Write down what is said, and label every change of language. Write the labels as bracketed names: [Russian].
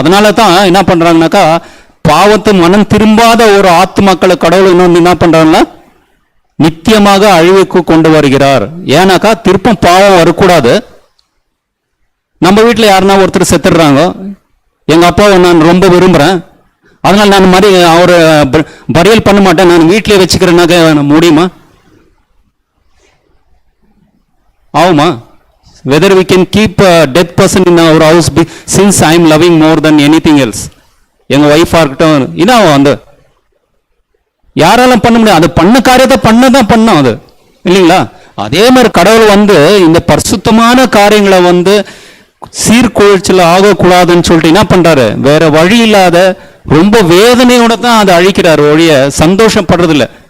[Tamil] அதனால தான் என்ன பண்றாங்கனாக்கா, பாவத்து மனம் திரும்பாத ஒரு ஆத்மாக்களை கடவுள் இன்னொன்று என்ன பண்றாங்கன்னா நித்தியமாக அழிவுக்கு கொண்டு வருகிறார். ஏன்னாக்கா திருப்பம் பாவம் வரக்கூடாது. நம்ம வீட்டில் யாருன்னா ஒருத்தர் செத்துடுறாங்க, எங்க அப்பாவை நான் ரொம்ப விரும்புறேன், அதனால நான் மாதிரி அவரை பரியல் பண்ண மாட்டேன், நான் வீட்டிலே வச்சுக்கிறேன்னாக்க முடியுமா? ஆகுமா? [English] Whether we can keep a dead person in our house since I am loving more than anything else. [Tamil] எங்க ஒய்ஃபா இருக்கட்டும், இதாகும். அந்த யாராலும் பண்ண முடியாது. அது பண்ண காரியத்தை பண்ணதான் பண்ணும் அது இல்லைங்களா? அதே மாதிரி கடவுள் வந்து இந்த பரிசுத்தமான காரியங்களை வந்து சீர்குலைச்சல் ஆகக்கூடாதுன்னு சொல்லிட்டு என்ன பண்றாரு? வேற வழி இல்லாத ரொம்ப வேதனையோட தான் அதை அழிக்கிறார் ஒழிய சந்தோஷப்படுறது இல்லை.